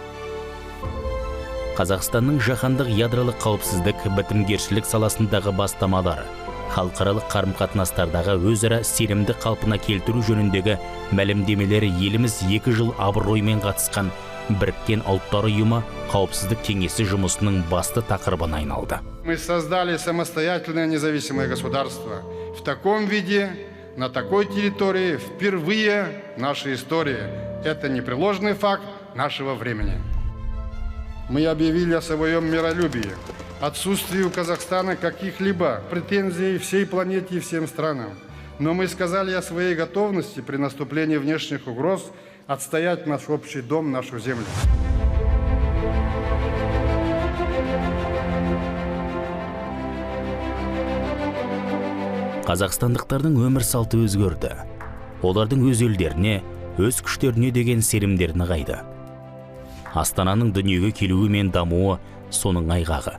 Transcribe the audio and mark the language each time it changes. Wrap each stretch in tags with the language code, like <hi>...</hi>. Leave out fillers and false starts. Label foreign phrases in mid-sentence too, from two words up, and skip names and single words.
<kk>Қазақстанның жаһандық ядролық қауіпсіздік, бітімгершілік саласындағы бастамалары, халықаралық қарым-қатынастардағы өзара сенімді қалпына келтіру жөніндегі мәлімдемелері еліміз 2 жыл абыроймен қатысқан Біріккен ұлттар ұйымы қауіпсіздік кеңесі жұмысының басты тақырыбына айналды.</kk> <ru>Мы создали самостоятельное независимое государство. В таком виде, на такой территории, впервые в нашей истории. Это непреложный факт нашего времени. Мы объявили о своем миролюбии, отсутствии у Казахстана каких-либо претензий всей планете и всем странам. Но мы сказали о своей готовности при наступлении внешних угроз отстоять наш общий дом, нашу землю.</ru> <kk>Қазақстандықтардың өмір салты өзгерді. Олардың өз елдеріне, өз күштеріне деген сенімдері нығайды. Астананың дүниеге келуі мен дамуы соның айғағы.</kk>